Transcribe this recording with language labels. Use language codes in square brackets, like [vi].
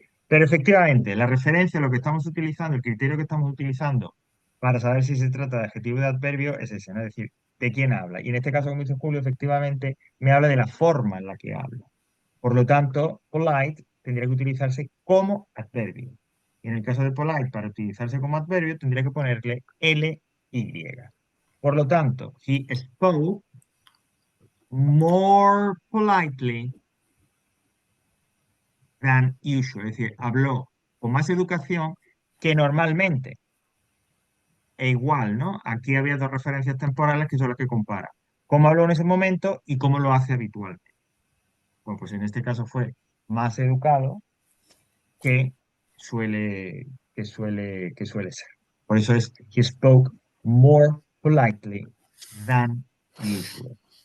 [es] Pero efectivamente, la referencia, lo que estamos utilizando, el criterio que estamos utilizando para saber si se trata de adjetivo o de adverbio es ese, ¿no? Es decir, de quién habla. Y en este caso, como dice Julio, efectivamente me habla de la forma en la que habla. Por lo tanto, polite tendría que utilizarse como adverbio. Y en el caso de polite, para utilizarse como adverbio, tendría que ponerle ly. Por lo tanto, [en] he spoke more politely than usual. [es] Es decir, habló con más educación que normalmente. E igual, ¿no? Aquí había dos referencias temporales que son las que compara. Cómo habló en ese momento y cómo lo hace habitualmente. Bueno, pues en este caso fue más educado que que suele ser. Por eso es, [en] he spoke more politely than usual.